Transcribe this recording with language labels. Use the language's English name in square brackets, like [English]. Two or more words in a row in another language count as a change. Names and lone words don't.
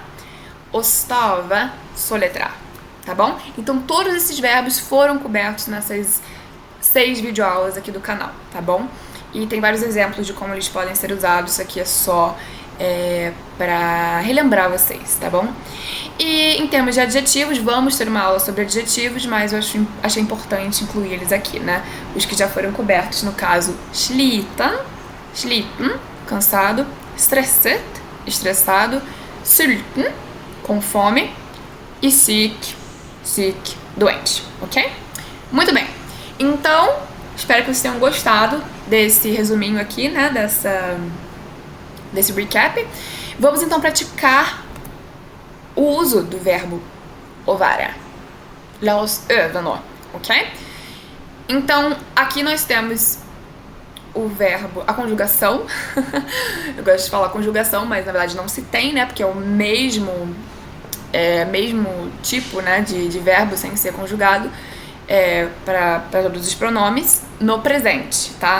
[Norwegian] Å stave, [Portuguese] soletrar. Tá bom? Então todos esses verbos foram cobertos nessas 6 videoaulas aqui do canal, tá bom? E tem vários exemplos de como eles podem ser usados. Isso aqui é só para relembrar vocês, tá bom? E em termos de adjetivos, vamos ter uma aula sobre adjetivos, mas eu achei importante incluir eles aqui, né? Os que já foram cobertos, no caso, [Norwegian] sliten, cansado, stresset, estressado, sulten, [Portuguese] com fome, e sick, doente, ok? Muito bem, então, espero que vocês tenham gostado desse resuminho aqui, né, desse recap. Vamos então praticar o uso do verbo [Norwegian] å være. La oss øve nå, [Portuguese] ok? Então, aqui nós temos o verbo, a conjugação. Eu gosto de falar conjugação, mas na verdade não se tem, né, porque é o mesmo tipo, né, de verbo sem ser conjugado. Para todos os pronomes no presente, tá?